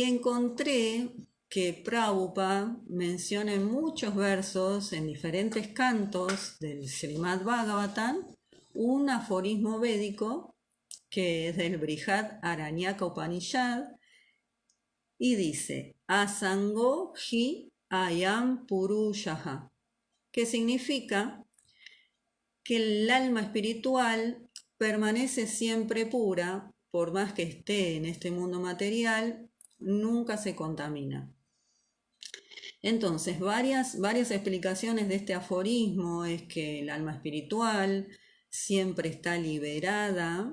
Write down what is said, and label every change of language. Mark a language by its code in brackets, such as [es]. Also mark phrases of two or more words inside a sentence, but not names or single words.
[es] encontré que Prabhupada menciona en muchos versos, en diferentes cantos del Srimad Bhagavatam, un aforismo védico que es del Brihad Aranyaka Upanishad y dice: [sa] Asango hi ayam purushaha, [es] que significa que el alma espiritual permanece siempre pura, por más que esté en este mundo material, nunca se contamina. Entonces, varias explicaciones de este aforismo es que el alma espiritual siempre está liberada.